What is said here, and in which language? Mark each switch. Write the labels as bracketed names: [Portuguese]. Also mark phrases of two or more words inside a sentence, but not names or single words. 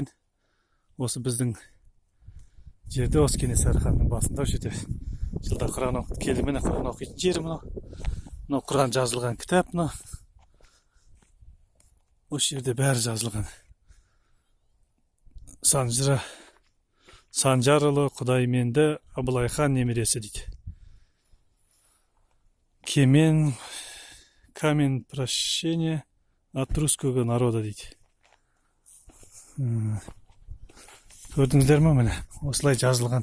[Kazakh] Осы біздің жерде, осы Кенесары ханның басында осы жерде жылда Құран оқып келді. Міне Құран оқитын жері мынау. Мынау Құран жазылған кітап мынау. Осы жерде бәрі жазылған. Санжарұлы Құдайменді Абылай хан немересі дейді. [Russian] Камень прощения от русского народа дейді. [Kazakh] Көрдіңіздер ме міне осылай жазылған